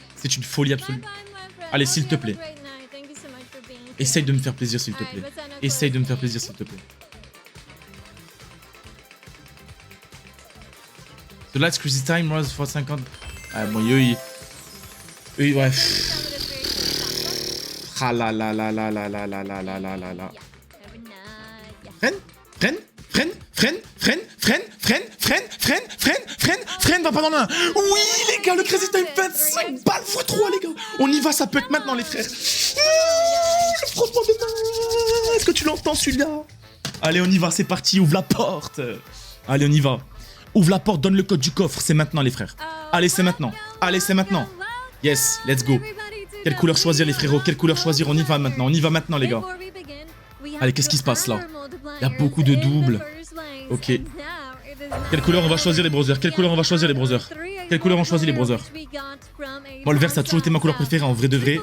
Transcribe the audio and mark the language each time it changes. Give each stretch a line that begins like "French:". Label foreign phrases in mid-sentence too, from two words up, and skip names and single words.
French: C'est une folie absolue. Allez, s'il te plaît. Essaye de me faire plaisir, s'il te plaît. Essaye de me faire plaisir, s'il te plaît.
English: The Lights Crazy Time, Rose for 50.
French: Ah bon, eux, ouais. Ah là là là là là là là là là là là là. Freine, freine, freine, freine, freine, freine, freine, freine, freine, freine, freine, freine, va pas dans l'un. Oui, les gars, le Crazy Time 25 balles x3, les gars. On y va, ça peut être maintenant, les frères. Le frottement de main. Est-ce que tu l'entends, celui-là? Allez, on y va, c'est parti, ouvre la porte. Allez, on y va. Ouvre la porte, donne le code du coffre, c'est maintenant, les frères. Allez, c'est maintenant. Allez, c'est maintenant.
English: Yes, let's go.
French: Quelle couleur choisir, les frérots? Quelle couleur choisir? On y va maintenant. On y va maintenant, les gars. Allez, qu'est-ce qui se passe là? Il y a beaucoup de doubles. Ok. Quelle couleur on va choisir, les brothers? Quelle couleur on va choisir, les brothers? Quelle couleur on choisit, les brothers? Moi, le vert, ça a toujours été ma couleur préférée, en vrai de vrai.